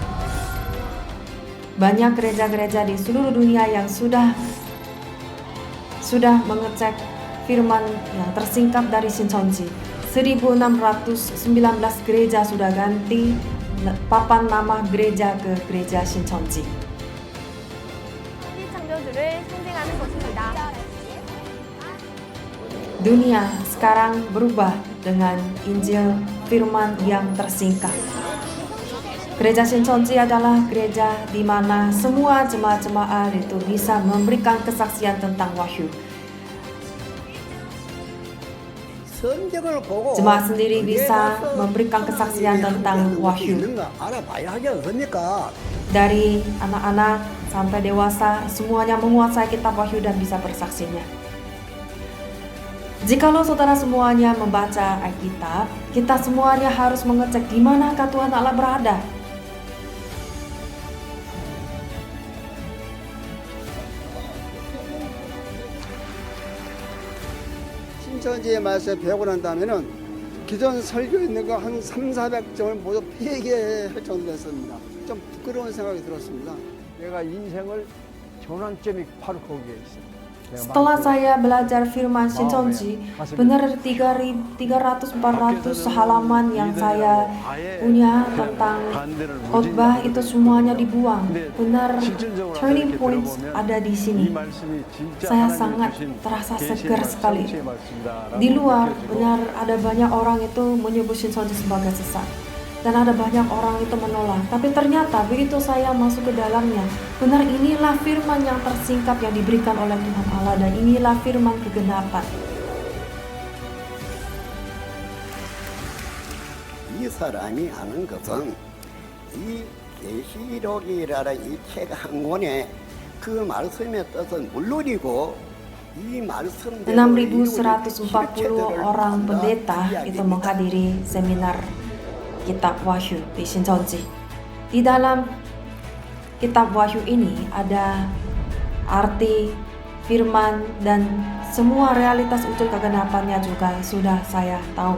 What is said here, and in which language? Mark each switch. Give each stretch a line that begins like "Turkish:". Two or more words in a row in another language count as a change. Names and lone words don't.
Indonesian: Banyak gereja-gereja di seluruh dunia yang sudah mengecek firman yang tersingkap dari Shincheonji. 1.619 gereja sudah ganti papan nama gereja ke gereja Shincheonji.
Korean: 창조주를 상징하는 것입니다.
Indonesian: Dunia sekarang berubah dengan Injil firman yang tersingkap. Gereja Shincheonji adalah gereja di mana semua jemaat-jemaat itu bisa memberikan kesaksian tentang Wahyu. Jemaat sendiri bisa memberikan kesaksian tentang Wahyu. Dari anak-anak sampai dewasa, semuanya menguasai kitab Wahyu dan bisa bersaksinya. Jikalau saudara semuanya membaca Alkitab, kita semuanya harus mengecek di manakah Tuhan Allah berada.
Korean: 신천지의 말씀을 배우고 난 다음에는 기존 설교 있는 거 한 300~400점을 모두 폐기할 정도 됐습니다. 좀 부끄러운 생각이 들었습니다. 내가 인생을 전환점이 바로 거기에 있어.
Indonesian: Setelah saya belajar firman Shincheonji, benar 300-400 halaman yang saya punya tentang khotbah itu semuanya dibuang. Benar
English: turning points
Indonesian: ada di sini. Saya sangat terasa segar sekali. Di luar benar ada banyak orang itu menyebut Shincheonji sebagai sesat. Dan ada banyak orang itu menolak. Tapi ternyata begitu saya masuk ke dalamnya, benar inilah firman yang tersingkap yang diberikan oleh Tuhan Allah, dan inilah firman kegenapan.
Korean: 이 사람이 하는 것은 이 계시록이라는 이 책 한 권에 그 말씀의 뜻은 물론이고 이 말씀대로
Indonesian: 6.140 orang pendeta itu menghadiri seminar Kitab Wahyu di Shincheonji. Di dalam Kitab Wahyu ini ada arti firman dan semua realitas wujud kegenapannya juga sudah saya tahu.